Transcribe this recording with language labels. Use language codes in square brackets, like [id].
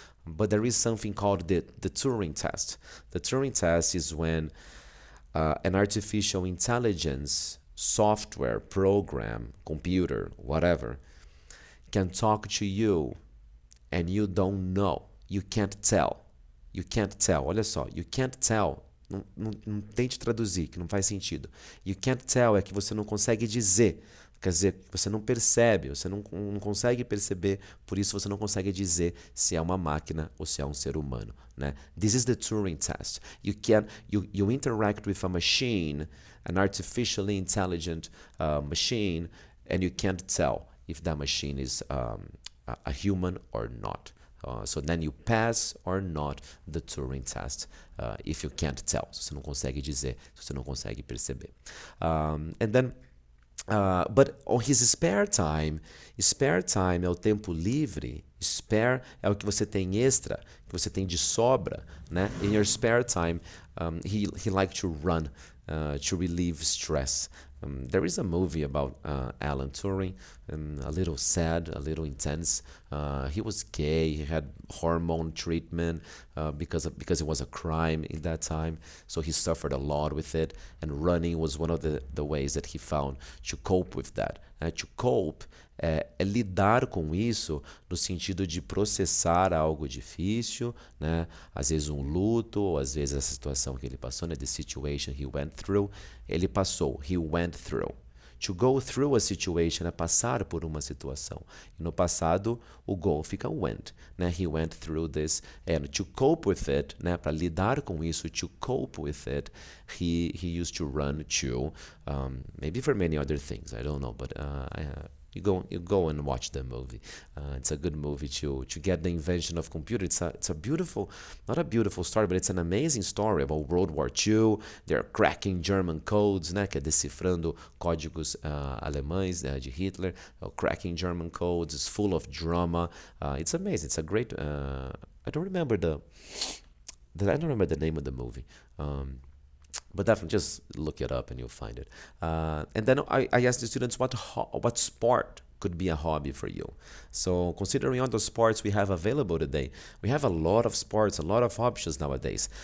[en] But there is something called the Turing test. The Turing test is when an artificial intelligence software, program, computer, whatever, can talk to you and you don't know. You can't tell. You can't tell. [pt] Olha só, [en] you can't tell. [pt] Não tente traduzir, que não faz sentido. [en] You can't tell [pt] é que você não consegue dizer. Quer dizer, você não percebe, você não consegue perceber, por isso você não consegue dizer se é uma máquina ou se é um ser humano, né? [en] This is the Turing test. You interact with a machine, an artificially intelligent machine, and you can't tell if that machine is a human or not. So then you pass or not the Turing test if you can't tell. [pt] Se você não consegue dizer, se você não consegue perceber. [en] And then but on his spare time [pt] é o tempo livre, spare é o que você tem extra, que você tem de sobra, né? [en] In your spare time, he liked to run to relieve stress. There is a movie about Alan Turing, a little sad, a little intense. He was gay, he had hormone treatment because it was a crime in that time, so he suffered a lot with it, and running was one of the ways that he found to cope with that. To cope [pt] é lidar com isso no sentido de processar algo difícil, né? Às vezes um luto, ou às vezes a situação que ele passou, né? [en] The situation he went through, [pt] ele passou, [en] he went through. To go through a situation [pt] é passar por uma situação. E no passado, o go fica went, né? [en] He went through this. And to cope with it, né? [pt] Para lidar com isso, [en] to cope with it, he used to run to, maybe for many other things, I don't know, but you go and watch the movie. It's a good movie to get the invention of computer. It's a beautiful, not a beautiful story, but it's an amazing story about World War II. They're cracking German codes, [pt] né? Que é decifrando códigos alemães de Hitler. [en] Cracking German codes. It's full of drama. It's amazing. It's a great. I don't remember the name of the movie. But definitely just look it up and you'll find it. And then I asked the students what sport could be a hobby for you. So considering all the sports we have available today, we have a lot of sports, a lot of options nowadays.